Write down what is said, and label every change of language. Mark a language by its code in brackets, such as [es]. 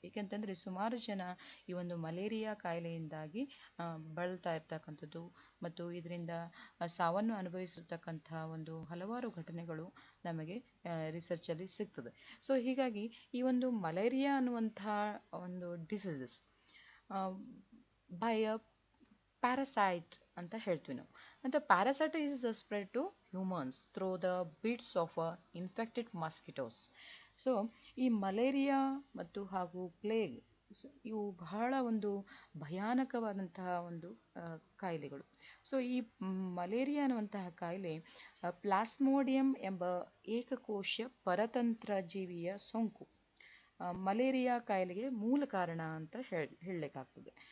[kn] ಏಕೆಂತಂದರೆ ಸುಮಾರು ಜನ ಈ ಒಂದು ಮಲೇರಿಯಾ ಕಾಯಿಲೆಯಿಂದಾಗಿ ಬಳಲ್ತಾ ಇರ್ತಕ್ಕಂಥದ್ದು ಮತ್ತು ಇದರಿಂದ ಸಾವನ್ನು ಅನುಭವಿಸಿರ್ತಕ್ಕಂಥ ಒಂದು ಹಲವಾರು ಘಟನೆಗಳು ನಮಗೆ ರಿಸರ್ಚಲ್ಲಿ ಸಿಗ್ತದೆ. ಸೊ ಹೀಗಾಗಿ ಈ ಒಂದು ಮಲೇರಿಯಾ ಅನ್ನುವಂಥ ಒಂದು [en] diseases by a parasite [kn] ಅಂತ ಹೇಳ್ತೀವಿ ನಾವು. [en] And the parasite is spread to humans through the bites of infected mosquitoes. [kn] So ಈ ಮಲೇರಿಯಾ ಮತ್ತು ಹಾಗೂ ಪ್ಲೇಗ್ ಇವು ಬಹಳ ಒಂದು ಭಯಾನಕವಾದಂತಹ ಒಂದು ಕಾಯಿಲೆಗಳು. ಸೊ ಈ ಮಲೇರಿಯಾ ಅನ್ನುವಂತಹ ಕಾಯಿಲೆ ಪ್ಲಾಸ್ಮೋಡಿಯಂ ಎಂಬ ಏಕಕೋಶ ಪರತಂತ್ರ ಜೀವಿಯ ಸೋಂಕು ಮಲೇರಿಯಾ ಕಾಯಿಲೆಗೆ ಮೂಲ ಕಾರಣ ಅಂತ ಹೇಳಲಿಕ್ಕಾಗ್ತದೆ.